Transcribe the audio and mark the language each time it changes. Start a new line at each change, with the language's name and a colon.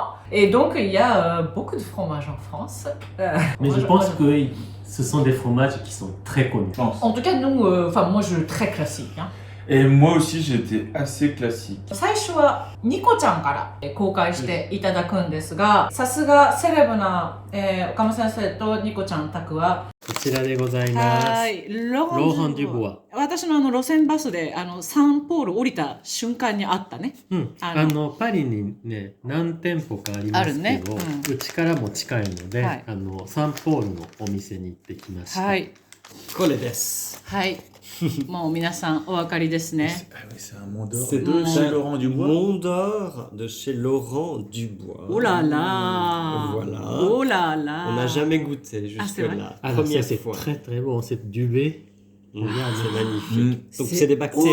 French: Et donc, il y a beaucoup de fromages en France. Mais je pense que ce sont des fromages qui sont très connus. En tout cas, nous, moi, je suis très classique. Hein. Et moi aussi, j'étais assez classique.
Japanese: 最初はニコちゃんから公開していただくんですが、さすがセレブな、岡間先生とニコちゃん宅はこちらでございます。はい、ローハン・デュボア。私の路線バスでサンポール降りた瞬間にあったね。うん。パリにね、何店舗かありますけど、うちからも近いので、サンポールのお店に行ってきました。はい。これです。はい。もう皆さんお分かりですね。
French: C'est un Mont d'Or. C'est de chez Laurent Dubois. Mont d'Or de chez Laurent Dubois. Oh là là. Voilà. Oh là là. On n'a jamais goûté jusque-là. Première fois. C'est très très bon. C'est du lait. Regarde, c'est magnifique. Donc c'est des bactéries.